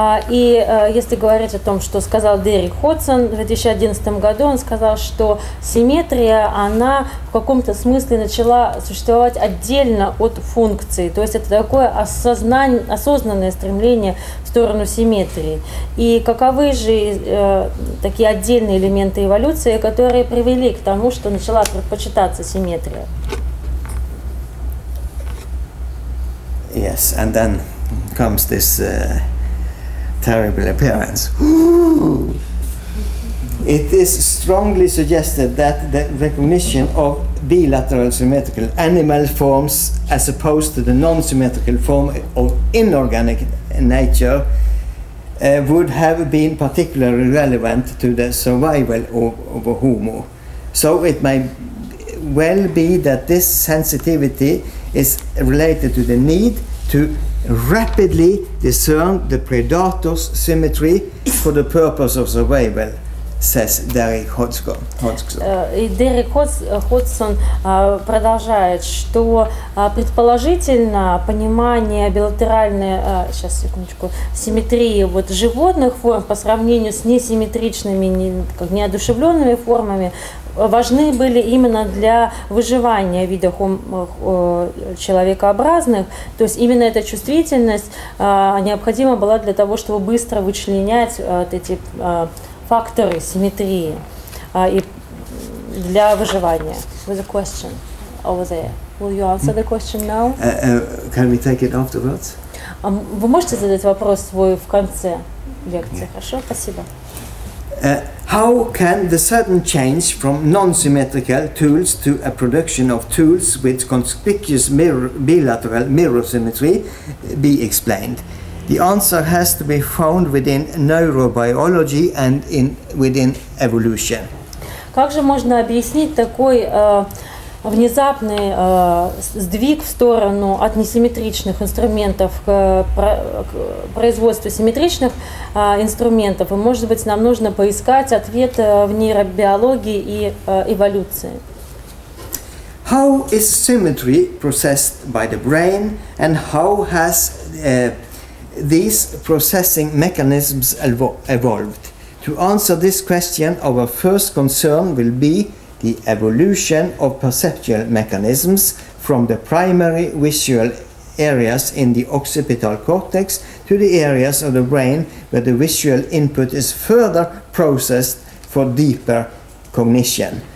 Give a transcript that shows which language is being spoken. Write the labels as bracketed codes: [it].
[ru] И если говорить о том, что сказал Дерек Ходсон в 2011 году, он сказал, что симметрия, она в каком-то смысле начала существовать отдельно от функции. То есть это такое осознанное стремление в сторону симметрии. И каковы же такие отдельные элементы эволюции, которые привели к тому, что начала предпочитаться симметрия? [en] Yes, and then comes this terrible appearance. It is strongly suggested that the recognition of bilateral symmetrical animal forms as opposed to the non-symmetrical form of inorganic nature would have been particularly relevant to the survival of a Homo. So it may well be that this sensitivity is related to the need to rapidly discern the predator's symmetry for the purpose of survival, says Derek Hodgson. [ru] И Дерек Ходсон продолжает, что предположительно понимание билатеральной симметрии вот животных форм по сравнению с несимметричными, неодушевленными формами важны были именно для выживания вида человекообразных. То есть именно эта чувствительность необходима была для того, чтобы быстро вычленять эти факторы симметрии и для выживания. [en] With a question over there. Will you answer the question now? Can we take it afterwards? [ru] Вы можете задать вопрос свой в конце лекции? Хорошо, спасибо. [en] How can the sudden change from non-symmetrical tools to a production of tools with conspicuous bilateral mirror symmetry be explained? The answer has to be found within neurobiology and within evolution. [ru] Как же можно объяснить такой внезапный сдвиг в сторону от несимметричных инструментов к производству симметричных инструментов? И, может быть, нам нужно поискать ответ в нейробиологии и эволюции. [en] How is symmetry processed by the brain, and how has these processing mechanisms evolved? To answer this question, our first concern will be the evolution of perceptual mechanisms from the primary visual areas in the occipital cortex to the areas of the brain where the visual input is further processed for deeper cognition.